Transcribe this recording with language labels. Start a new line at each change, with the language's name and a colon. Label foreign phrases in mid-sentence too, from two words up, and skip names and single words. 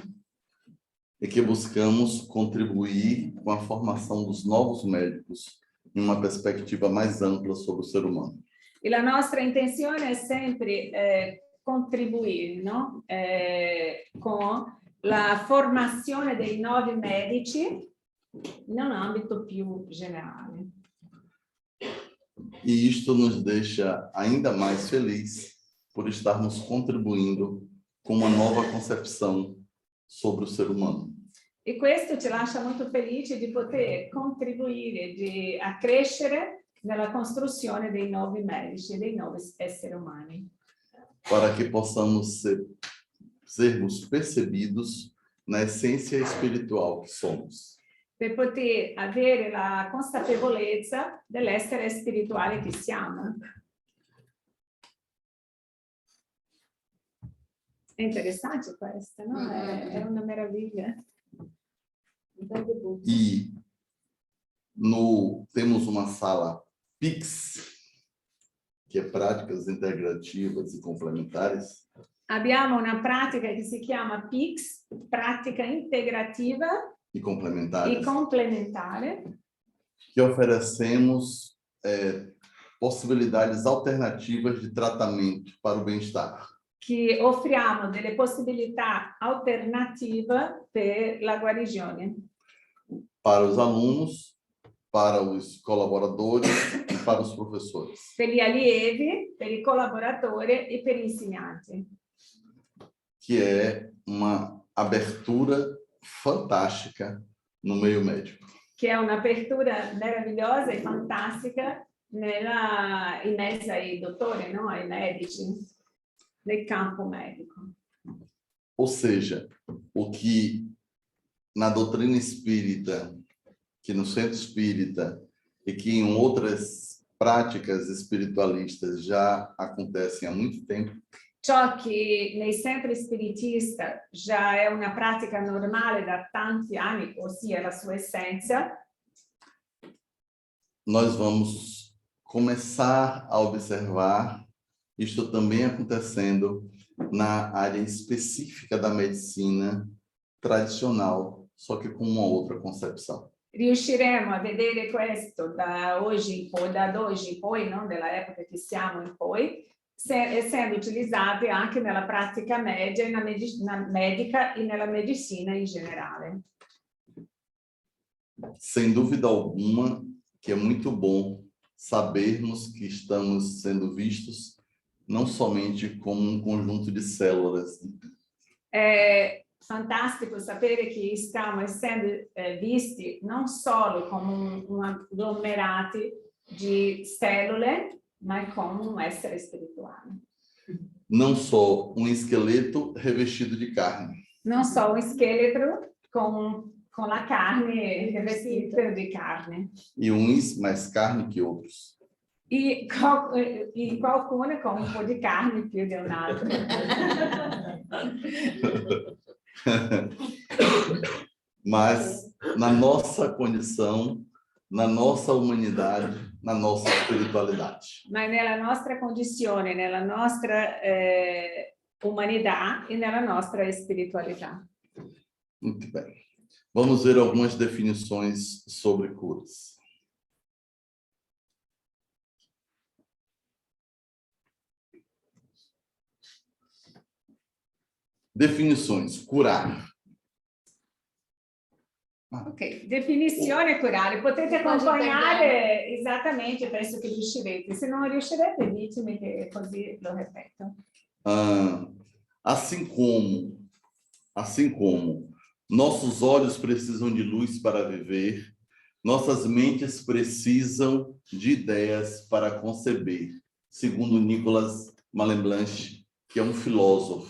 Portuguese: E que buscamos contribuir com a formação dos novos médicos em uma perspectiva mais ampla sobre o ser humano.
Italian: E la nostra intenzione è sempre contribuire, no? Con la formazione dei nuovi medici in un ambito più generale.
Portuguese: E isto nos deixa ainda mais feliz por estarmos contribuindo com uma nova concepção sobre o ser humano.
Italian: E questo ci lascia molto felici di poter contribuire a crescere nella costruzione dei nuovi medici e dei nuovi esseri umani.
Portuguese: Para que possamos sermos percebidos na essência espiritual que somos.
Italian: Per poter avere la consapevolezza dell'essere spirituale che siamo. È interessante questa, no? È una meraviglia.
Portuguese: E temos uma sala PIX, que é Práticas Integrativas e Complementares.
Italian: Abbiamo una pratica che si chiama PIX, pratica integrativa
Portuguese: E complementares.
Italian: e complementare,
Portuguese: Que oferecemos possibilidades alternativas de tratamento para o bem-estar.
Italian: che offriamo delle possibilità alternative per la guarigione.
Portuguese: Para os alunos, para os colaboradores e para os professores.
Italian: Per gli allievi, per i collaboratori e per gli insegnanti.
Portuguese: Que é uma abertura fantástica no meio médico.
Italian: Che è un'apertura meravigliosa e fantastica in mezzo ai dottori, no? Ai medici, nel campo medico.
Portuguese: Ou seja, o que na doutrina espírita, que no centro espírita e que em outras práticas espiritualistas já acontecem há muito tempo,
Italian: Ciò che nei centri spiritista già è una pratica normale da tanti anni, ossia la sua essenza,
Portuguese: nós vamos começar a observar isto também acontecendo na área específica da medicina tradicional, só que com uma outra concepção.
Italian: riusciremo a vedere questo da oggi in poi, non della epoca che siamo in poi, essendo utilizzati anche nella pratica medica e nella medicina in generale.
Portuguese: Sem dúvida alguma que é muito bom sabermos que estamos sendo vistos não somente como um conjunto de células.
Italian: È fantastico sapere che stiamo essendo visti non solo come un agglomerati di cellule, ma come un essere spirituale.
Portuguese: Não só um esqueleto revestido de carne.
Italian: Non so, un scheletro con la carne rivestita di carne.
Portuguese: E uns mais carne que outros.
Italian: E qualcuno con un po' di carne più di un altro.
Portuguese: Mas na nossa condição, na nossa humanidade, na nossa espiritualidade.
Italian: Ma nella nostra condizione, nella nostra umanità e nella nostra spiritualità.
Portuguese: Muito bem. Vamos ver algumas definições sobre curas. Definições. Curar.
Italian: Ok, definizione curare. Potete accompagnare esattamente, penso che riuscirete. Se non riuscirete, ditemi che così lo ripeto.
Portuguese: Assim como nossos olhos precisam de luz para viver, nossas mentes precisam de ideias para conceber, segundo Nicolas Malebranche, que é um filósofo.